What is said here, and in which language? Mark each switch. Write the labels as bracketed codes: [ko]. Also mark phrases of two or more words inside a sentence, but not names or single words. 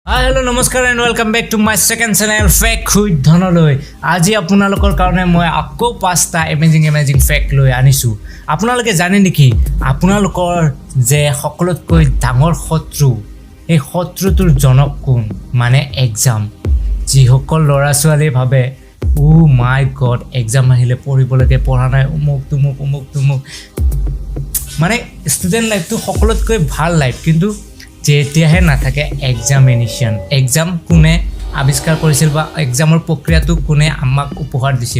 [en] hello namaskar and welcome back to my second channel [as] फेक हुई धनলৈ আজি আপোনালোকৰ কাৰণে মই আকৌ পাঁচটা এমেজিং ফেক লৈ আনিছো আপোনালোকে জানে নেকি আপোনালোকৰ যে সকলোতকৈ ডাঙৰ শত্ৰু এই শত্ৰুটোৰ জনক কোন মানে এক্সাম যি সকল লৰা ছোৱালী ভাবে [en] oh my god [as] এক্সাম আহিলে পঢ়িবলৈকে পঢ়া নাই উমুক মানে [en] student lifeটো [as] সকলোতকৈ ভাল লাইফ কিন্তু যেতিয়াহে নাথাকে এক্সামিনেশ্যন এক্সাম কোনে আৱিষ্কাৰ কৰিছিল বা এক্সামৰ প্ৰক্ৰিয়াটো কোনে আমাক উপহাৰ দিছিল